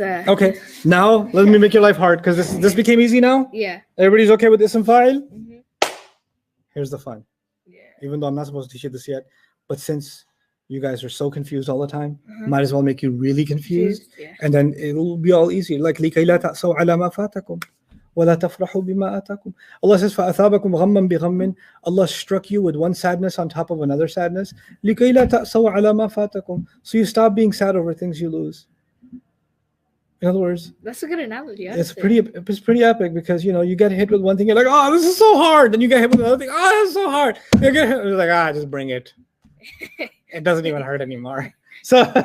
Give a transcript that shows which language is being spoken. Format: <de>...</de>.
<en>Okay, now let me make your life hard because this became easy now. Yeah. Everybody's okay with ism fa'il? Here's the fun. Yeah. Even though I'm not supposed to teach you this yet, but since you guys are so confused all the time, might as well make you really confused, Yeah. and then it'll be all easy.</en> <ar>Like لكي لا تأسوا على ما فاتكم ولا تفرحوا بما آتاكم.</ar> <en>Allah says</en> <ar>فأثابكم غما بغم.</ar> <en>Allah struck you with one sadness on top of another sadness.</en> <ar>لكي لا تأسوا على ما فاتكم.</ar> <en>So you stop being sad over things you lose. In other words, That's a good analogy. it's pretty epic because you get hit with one thing, you're like, oh, this is so hard. Then you get hit with another thing, oh, this is so hard. You get hit, you're like, just bring it. It doesn't even hurt anymore. So</en>